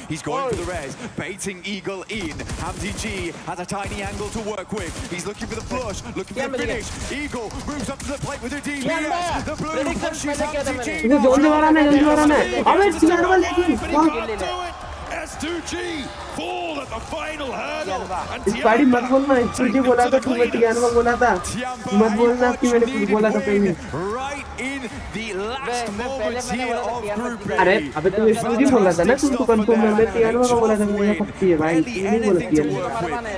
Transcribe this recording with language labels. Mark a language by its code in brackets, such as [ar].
[en] He's going for the res, baiting Eagle in. Hamzi G has a tiny angle to work with. He's looking for the flush, looking for the finish. Eagle moves up to the plate with a DPS. The blue pushes Hamzi G. S2G fall at the final hurdle. And [hi] spidey मत बोलना, तुझे बोला था तू मत ज्ञान में बोला था, मत बोलना कि मैंने कुछ बोला था पहले. [en] Right in the last moments here of Group A. [hi] अरे अबे तू तुझे बोला था ना, तू कंफर्म में ज्ञान में बोला था मुझे पक्की है भाई, तू नहीं बोला ज्ञान.